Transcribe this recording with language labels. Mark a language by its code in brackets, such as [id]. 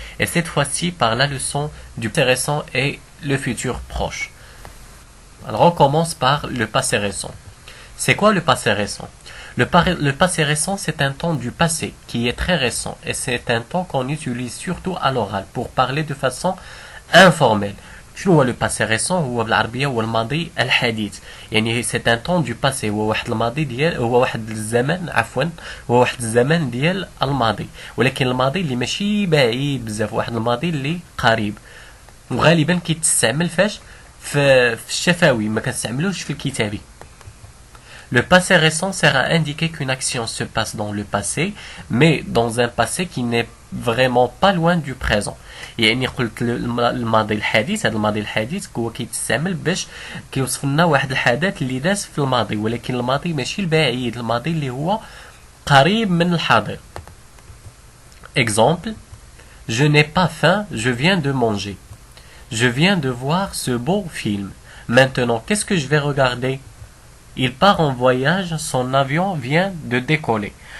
[fr] Et cette fois-ci par la leçon du passé récent et le futur proche. Alors on commence par le passé récent. C'est quoi le passé récent? Le passé récent, c'est un temps du passé qui est très récent et c'est un temps qu'on utilise surtout à l'oral pour parler de façon informelle. [ar] شنو هو لو باسي ريسون؟ هو بالعربيه هو الماضي الحديث، يعني [fr] سي ان طون دو باسي، [ar] هو واحد الماضي ديال، هو واحد الزمن، عفوا هو واحد الزمن ديال الماضي، ولكن الماضي اللي ماشي بعيد بزاف، واحد الماضي اللي قريب، وغالبا كيتستعمل فاش في الشفوي، ما كنستعملوش في الكتابي. [fr] Le passé récent sert à indiquer qu'une action se passe dans le passé, mais dans un passé qui n'est vraiment pas loin du présent. [ar] يعني قلت الماضي الحديث، هذا الماضي الحديث هو كيتستعمل باش كيوصف لنا واحد الحدث اللي داز في الماضي، ولكن الماضي ماشي البعيد، الماضي اللي هو قريب من الحاضر. [fr] Exemple: Je n'ai pas faim, je viens de manger. Je viens de voir ce beau film. Maintenant, qu'est-ce que je vais regarder? Il part en voyage, son avion vient de décoller.